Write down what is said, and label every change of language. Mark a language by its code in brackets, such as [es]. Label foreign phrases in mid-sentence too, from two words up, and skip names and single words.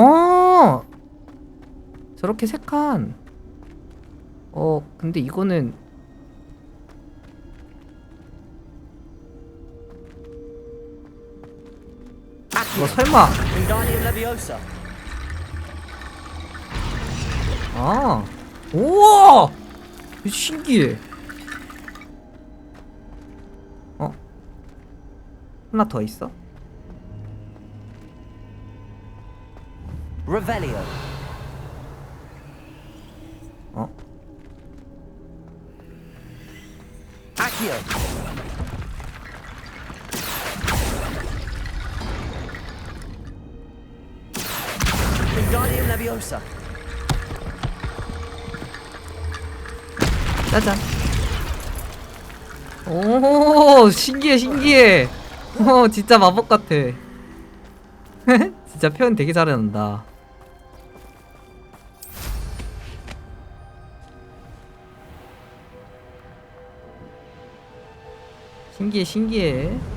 [ko] 저렇게 세 칸. 근데 이거는 뭐 설마 Wingardium Leviosa. 우와! 신기해. 하나 더 있어? Revelio. Accio. Wingardium Leviosa. 짜잔. 오, 신기해. 진짜 마법 같아. 진짜 표현 되게 잘한다. 신기해.